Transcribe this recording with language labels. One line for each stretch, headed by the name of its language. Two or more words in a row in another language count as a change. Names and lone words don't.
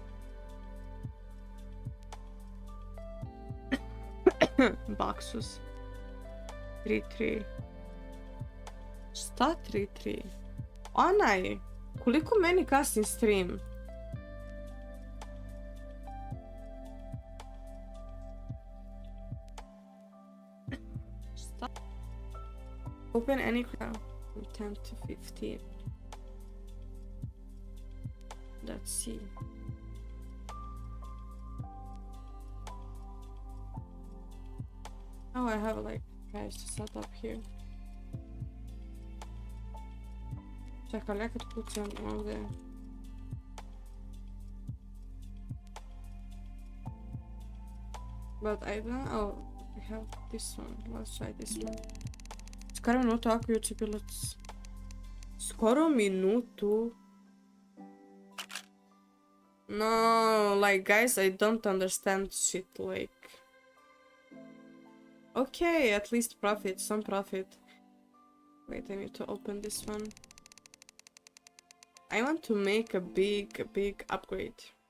Bosnian: Baksus. 3-3. Šta 3-3? Onaj, koliko meni kasni stream? Šta?
English: Open any crowd from 10 to 15. Let's see. Oh, I have like guys to set up here.
Bosnian: Čekaj, nekad kucam ovdje.
English: But I don't know. I have this one. Let's try this one.
Bosnian: Skoro minutu ako juče bilo... Skoro minutu?
English: No, like guys, I don't understand shit, like... Okay, at least profit, some profit. Wait, I need to open this one. I want to make a big upgrade.